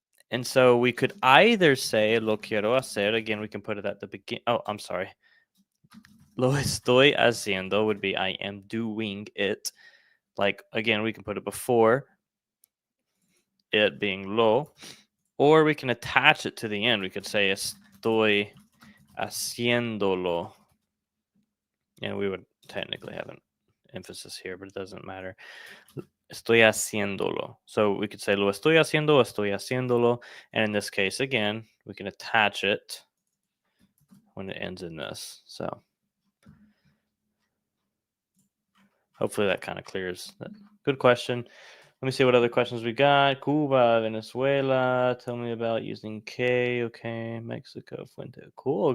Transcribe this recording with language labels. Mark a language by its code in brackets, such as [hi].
[en] And so we could either say [es] lo quiero hacer. [en] Again, we can put it at the beginning. Oh, I'm sorry. [es] Lo estoy haciendo [en] would be I am doing it. Like, again, we can put it before it being lo, or we can attach it to the end. We could say [es] estoy haciéndolo. [en] And we would technically have an emphasis here, but it doesn't matter. [es] Estoy haciéndolo. [en] So we could say [es] lo estoy haciendo, estoy haciéndolo. [en] And in this case, again, we can attach it when it ends in this. So hopefully that kind of clears that. Good question. Let me see what other questions we got. Cuba, Venezuela. Tell me about using K. Okay. Mexico, Fuente. Cool.